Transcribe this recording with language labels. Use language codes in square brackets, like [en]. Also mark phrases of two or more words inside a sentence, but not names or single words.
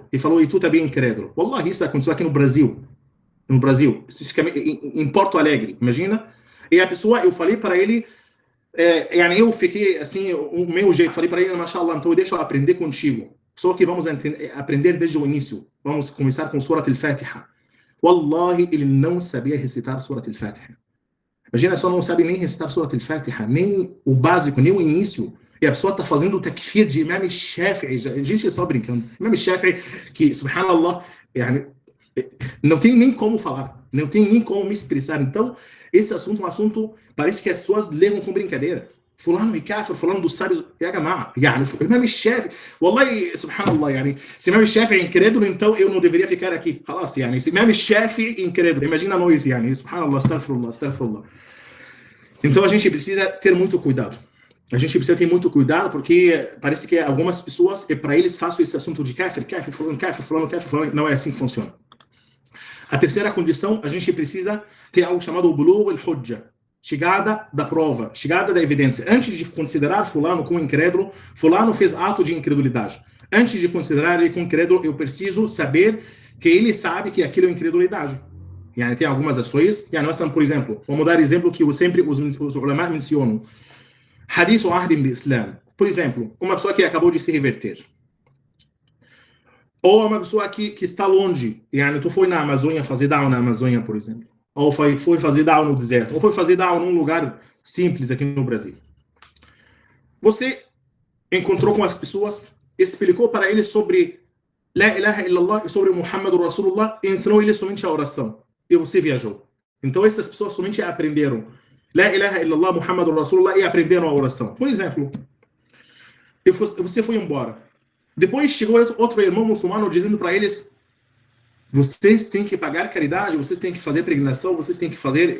[pt] Ele falou, e tu também é incrédulo. Wallahi, isso aconteceu aqui no Brasil. No Brasil, especificamente em Porto Alegre, imagina. E a pessoa, eu falei para ele, eu fiquei assim, o meu jeito, falei para ele, mashallah, então deixa eu aprender contigo. Só que vamos aprender desde o início. Vamos começar com Surat al-Fatiha. Wallahi, ele não sabia recitar Surat al-Fatiha. Imagina, a pessoa não sabe nem recitar Surat al-Fatiha, nem o básico, nem o início. E a pessoa está fazendo o takfir de Imam Shafi'i. A gente é só brincando. Imam Shafi'i, que, subhanallah, não tem nem como falar, não tem nem como me expressar. Então, esse assunto é um assunto, parece que as pessoas levam com brincadeira. Fulano é kafir, fulano dos sábios, Imam Shafi'i, wallahi, subhanallah, se Imam Shafi'i é incrédulo, então eu não deveria ficar aqui. Falas, se Imam Shafi'i é incrédulo, imagina nós, [ar] سبحان الله أستغفر الله. [pt] Então a gente precisa ter muito cuidado. A gente precisa ter muito cuidado, porque parece que algumas pessoas, para eles, faço esse assunto de kafir, fulano, não é assim que funciona. A terceira condição, a gente precisa ter algo chamado [ar] بلوغ الحجة, [pt] chegada da prova, chegada da evidência. Antes de considerar fulano como incrédulo, fulano fez ato de incredulidade. Antes de considerar ele como incrédulo, eu preciso saber que ele sabe que aquilo é incredulidade. Tem algumas ações, nós, por exemplo, vamos dar exemplo que sempre os ulama mencionam. [ar] حديث عهد بالإسلام. [pt] Por exemplo, uma pessoa que acabou de se reverter. Ou uma pessoa que está longe. Tu foi na Amazônia fazer da'wah na Amazônia, por exemplo. ou foi fazer da'wa no deserto, ou foi fazer da'wa num lugar simples aqui no Brasil. Você encontrou com as pessoas, explicou para eles sobre [ar] لا إله إلا الله [pt] e sobre [ar] محمد رسول الله, [pt] e ensinou eles somente a oração. E você viajou. Então essas pessoas somente aprenderam [ar] لا إله إلا الله محمد رسول الله [pt] e aprenderam a oração. Por exemplo, você foi embora. Depois chegou outro irmão muçulmano dizendo para eles: vocês têm que pagar caridade, vocês têm que fazer peregrinação, vocês têm que fazer.